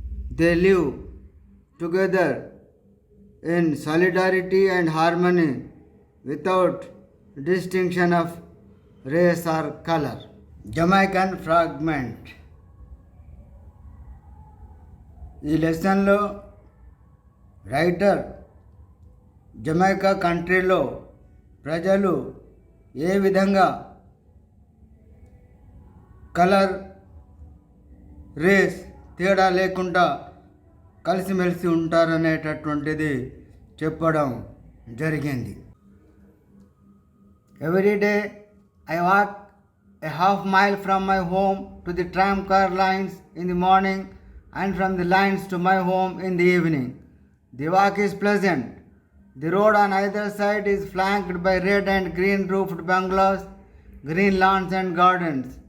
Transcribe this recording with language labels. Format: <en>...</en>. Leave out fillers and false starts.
<en>They live together in solidarity and harmony without distinction of race or color. Jamaican fragment.</en> <te>ఈ లెసన్లో writer Jamaica కంట్రీలో ప్రజలు ఏ విధంగా colour race తేడా లేకుండా కలిసిమెలిసి ఉంటారనేటటువంటిది చెప్పడం జరిగింది.</te> <en>Every day I walk a half mile from my home to the tram car lines in the morning and from the lines to my home in the evening. The walk is pleasant. The road on either side is flanked by red and green roofed bungalows, green lawns and gardens.</en>